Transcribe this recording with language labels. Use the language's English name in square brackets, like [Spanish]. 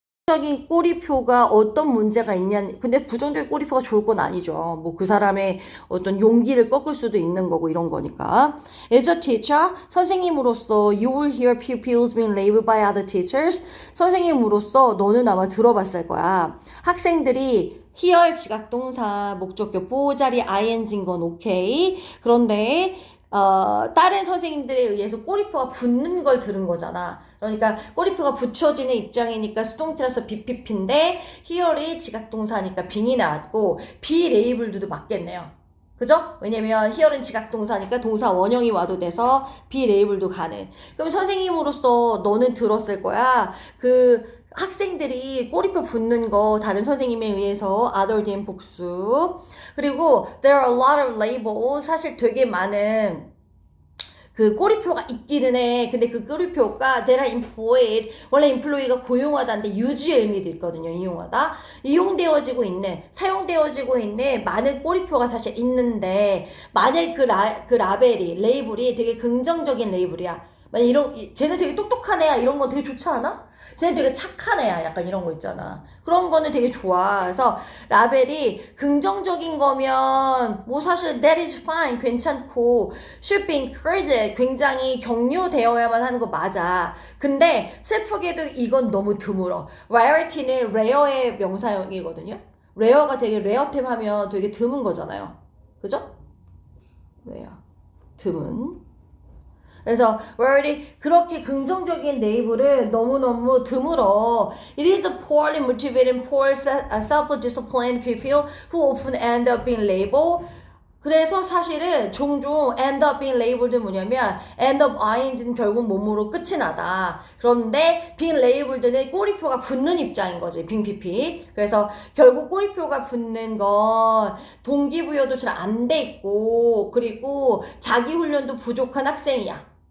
[Korean] 부정적인 꼬리표가 어떤 문제가 있냐. 근데 부정적인 꼬리표가 좋을 건 아니죠. 뭐 그 사람의 어떤 용기를 꺾을 수도 있는 거고 이런 거니까. [English] As a teacher, [Korean] 선생님으로서 [English] you will hear pupils being labeled by other teachers. [Korean] 선생님으로서 너는 아마 들어봤을 거야. 학생들이 hear 지각동사 목적격 보호자리 ing인 건 오케이. 그런데 다른 선생님들에 의해서 꼬리표가 붙는 걸 들은 거잖아. 그러니까 꼬리표가 붙여지는 입장이니까 수동태라서 BPP인데 here이 지각동사니까 빙이 나왔고 비레이블드도 맞겠네요. 그죠? 왜냐면 here는 지각동사니까 동사 원형이 와도 돼서 비레이블도 가능. 그럼 선생님으로서 너는 들었을 거야. 그 학생들이 꼬리표 붙는 거 다른 선생님에 의해서 other than 복수. 그리고 [English] there are a lot of labels. [Korean] 사실 되게 많은 그 꼬리표가 있기는 해. 근데 그 꼬리표가 [English] that are employed. [Korean] 원래 employee가 고용하다인데 유지의 의미도 있거든요. 이용하다. 이용되어지고 있는, 사용되어지고 있는 많은 꼬리표가 사실 있는데 만약 그 라벨이, 레이블이 되게 긍정적인 레이블이야. 만약 쟤는 되게 똑똑한 애야. 이런 거 되게 좋지 않아? 쟤는 되게 착한 애야. 약간 이런 거 있잖아. 그런 거는 되게 좋아. 그래서 라벨이 긍정적인 거면 뭐 사실 [English] that is fine. [Korean] 괜찮고 [English] should be encouraged. [Korean] 굉장히 격려되어야만 하는 거 맞아. 근데 슬프게도 이건 너무 드물어. rarity는 rare의 명사형이거든요. rare가 되게 rare템 하면 되게 드문 거잖아요. 그죠? rare. 드문. 그래서 rarity 그렇게 긍정적인 레이블은 너무너무 드물어. [English] It is a poorly motivated, poor self-disciplined people who often end up being labeled. [Korean] 그래서 사실은 종종 [English] end up being labeled [Korean] 는 뭐냐면 end up ing는 결국 뭐뭐로 끝이 나다. 그런데 being labeled는 꼬리표가 붙는 입장인 거지. being pp. 그래서 결국 꼬리표가 붙는 건 동기부여도 잘 안 돼 있고 그리고 자기 훈련도 부족한 학생이야.